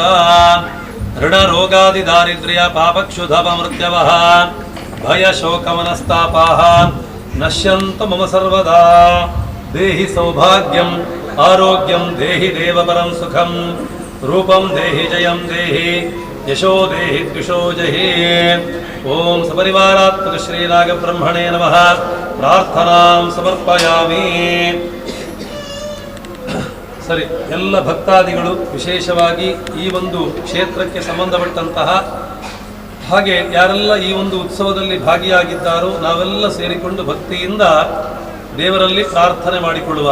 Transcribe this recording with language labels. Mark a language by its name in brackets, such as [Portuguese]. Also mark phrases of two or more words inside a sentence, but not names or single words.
[Sanskrit] ऋणरोगादिदारिद्र्य पापक्षुधपमृत्यवः भयशोकमनस्तापाः नश्यन्तु मम सर्वदा देहि सौभाग्यम् आरोग्यं देहि देवपरं सुखं रूपं देहि जयं देहि यशो देहि द्विषो जहि ओम सपरिवारात्मक श्रीराग ब्रह्मणे नमः प्रार्थनां समर्पयामि। [Kannada] ಸರಿ, ಎಲ್ಲ ಭಕ್ತಾದಿಗಳು ವಿಶೇಷವಾಗಿ ಈ ಒಂದು ಕ್ಷೇತ್ರಕ್ಕೆ ಸಂಬಂಧಪಟ್ಟಂತಹ ಹಾಗೆ ಯಾರೆಲ್ಲ ಈ ಒಂದು ಉತ್ಸವದಲ್ಲಿ ಭಾಗಿಯಾಗಿದ್ದಾರೋ ನಾವೆಲ್ಲ ಸೇರಿಕೊಂಡು ಭಕ್ತಿಯಿಂದ ದೇವರಲ್ಲಿ ಪ್ರಾರ್ಥನೆ ಮಾಡಿಕೊಳ್ಳುವ.